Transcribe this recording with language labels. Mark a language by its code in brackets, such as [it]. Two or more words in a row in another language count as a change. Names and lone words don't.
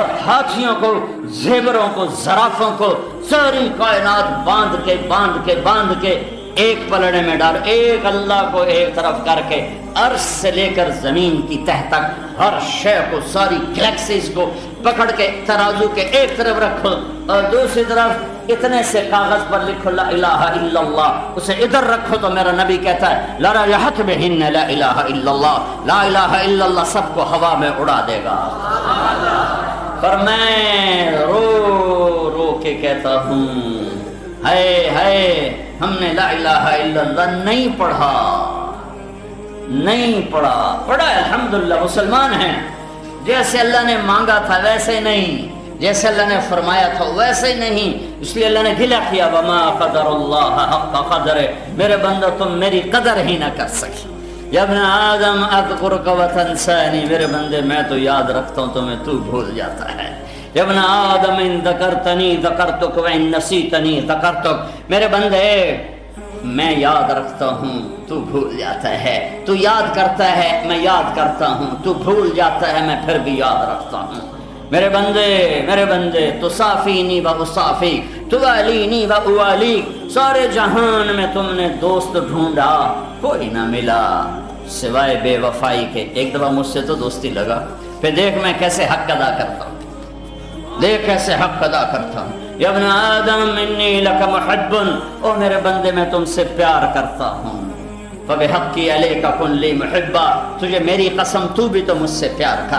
[ur] ہاتھیوں کو، زیوروں کو، زرافوں کو، ساری کائنات باندھ کے ایک پلڑے میں ڈال، ایک اللہ کو ایک طرف کر کے، عرش سے لے کر زمین کی تہ تک ہر شے کو، ساری گلیکسیز کو پکڑ کے ترازو کے ایک طرف رکھو، اور دوسری طرف اتنے سے کاغذ پر لکھو [ar] لا الہ الا اللہ، [ur] اسے ادھر رکھو تو میرا نبی کہتا ہے [ar] لَرَا يَحَتْ بِهِنَّ لَا الہ الا اللہ، لا الہ الا اللہ [ur] سب کو ہوا میں اڑا دے گا۔ پر میں رو رو کے کہتا ہوں، ہائے ہم نے [ar] لا الہ الا اللہ [ur] نہیں پڑھا، پڑھا الحمدللہ، مسلمان ہیں، جیسے اللہ نے مانگا تھا ویسے نہیں، جیسے اللہ نے فرمایا تھا ویسے ہی نہیں، اس لیے اللہ نے گلہ کیا [ar] وما قدر اللہ حق قدر، [ur] میرے بندہ تم میری قدر ہی نہ کر سکے۔ [ar] یا ابن آدم اذکرک وتنسانی، [ur] میرے بندے میں تو یاد رکھتا ہوں تمہیں تو بھول جاتا ہے۔ [ar] یا ابن آدم ان ذکرتنی ذکرتک وان نسیتنی ذکرتک، [ur] میرے بندے میں یاد رکھتا ہوں تو بھول جاتا ہے، تو یاد کرتا ہے میں یاد کرتا ہوں، تو بھول جاتا ہے میں پھر بھی یاد رکھتا ہوں۔ میرے بندے تو [ar] صافینی و اصافیک، [ur] تو [ar] والینی و اوالیک، [ur] سارے جہان میں تم نے دوست ڈھونڈا کوئی نہ ملا سوائے بے وفائی کے۔ ایک دفعہ مجھ سے تو دوستی لگا، پھر دیکھ میں کیسے حق ادا کرتا ہوں، دیکھ کیسے حق ادا کرتا ہوں۔ [ar] یا ابن آدم انی لک محب، [ur] او میرے بندے میں تم سے پیار کرتا ہوں، [ar] فبحقی علیک کن لی محبا، [ur] تجھے میری قسم تو بھی تو مجھ سے پیار کر۔